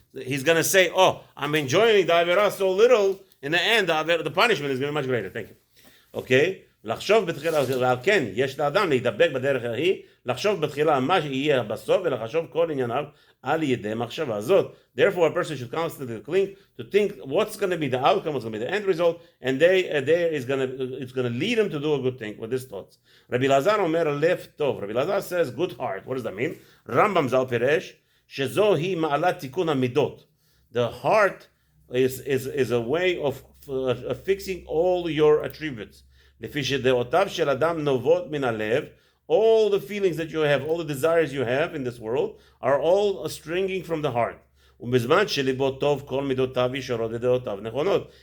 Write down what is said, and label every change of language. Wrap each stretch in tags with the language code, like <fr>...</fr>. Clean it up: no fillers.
<en>He's going to say, I'm enjoying the Avirah so little, in the end, the punishment is going to be much greater. Thank you. Okay?</en> <he>לחשוב בתחילה, ועל כן, יש לאדם להידבק בדרך ההיא, לחשוב בתחילה מה שיהיה בסוף, ולחשוב כל ענייניו על ידי מחשבה זאת.</he> <en>Therefore, a person should constantly think what's going to be the outcome, what's going to be the end result, and it's going to lead him to do a good thing with his thoughts.</en> <he>Rabbi Lazar אומר לב טוב.</he> <en>Rabbi Lazar says good heart. What does that mean?</en> <he>Rambam zal פירש, שזו היא מעלת תיקון המידות.</he> <en>The heart is a way of fixing all your attributes.</en> <he>לפי שדעותיו של אדם נובעות מן הלב,</he> <en>all the feelings that you have, all the desires you have in this world, are all stringing from the heart.</en> <he>ובזמן שליבו טוב, כל מידותיו ישרות ודעותיו נכונות.</he>